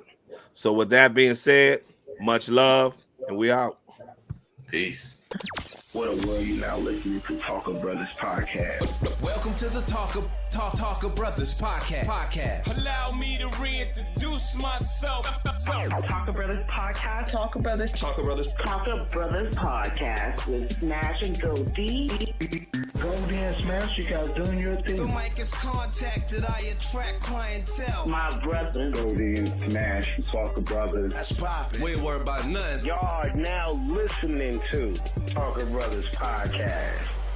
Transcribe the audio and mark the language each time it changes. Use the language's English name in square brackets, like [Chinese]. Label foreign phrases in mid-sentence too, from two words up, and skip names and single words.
[English] So with that being said, much love, and we out. Peace. What a world, you now listening to Talka Brothas podcast. Welcome to the Talka Brothas podcast. Allow me to reintroduce myself. Talka Brothas podcast. Talka Brothas. Talka Brothas podcast with Smash and Go D. Go and Smash, you guys doing your The thing. mic is contacted, I attract clientele. My brother. Go and Smash, Talka Brothas. That's poppin'. We ain't worried about nothing. Y'all are now listening to Talka Brothas podcast.